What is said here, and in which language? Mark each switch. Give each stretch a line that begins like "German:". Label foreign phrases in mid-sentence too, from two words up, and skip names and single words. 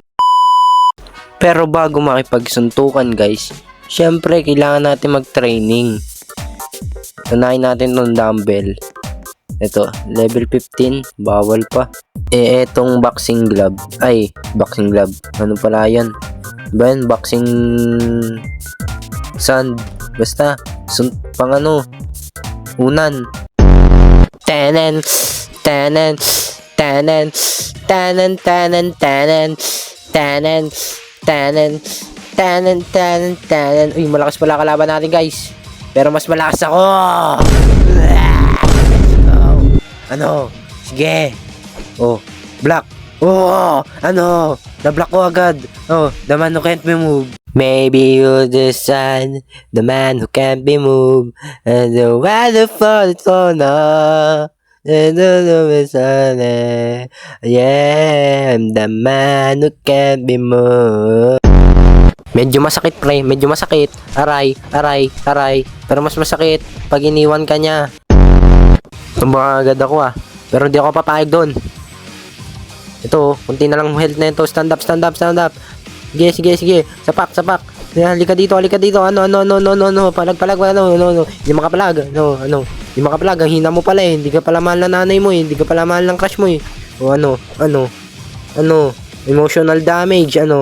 Filipino: Pero bago makipagsuntukan guys, syempre kailangan natin mag-training. Unahin natin tong dumbbell. Ito, level 15, bawal pa. Etong
English: boxing glove.
Filipino: Ay,
English: boxing glove.
Filipino: Ano pala yan? Ben,
English: boxing sand.
Filipino: Basta, pang ano, unan. Tanan, tanan, tanan, tanan, tanan, tanan, tanan, tanan, tanan, tanan, tanan. Uy, malakas pala kalaban natin guys. Pero mas malakas ako. Ano? Sige. Oh, black. Oh, ano? Na-block ko agad.
English: Oh, the man who can't be moved. Maybe you're the sun, the man who can't be moved, and the weather for the corner. And the sun, yeah, I'm the man who can't be moved.
Filipino: Medyo masakit pre, medyo masakit. Aray, aray, aray. Pero mas masakit pag iniwan ka niya. Tumbang agad ako pero di ako papayag doon. Ito, kunti na lang health na ito.
English: Stand up, stand up, stand up.
Filipino: Sige, sige, sige. Sapak, sapak. Halika dito, halika dito. Ano. Palag, ano. Hindi makapalag. Ano. Hindi makapalag. Ang hina mo pala eh. Hindi ka pala mahal na nanay mo eh. Hindi ka pala mahal ng crush mo eh. O ano.
English: Emotional damage,
Filipino: ano.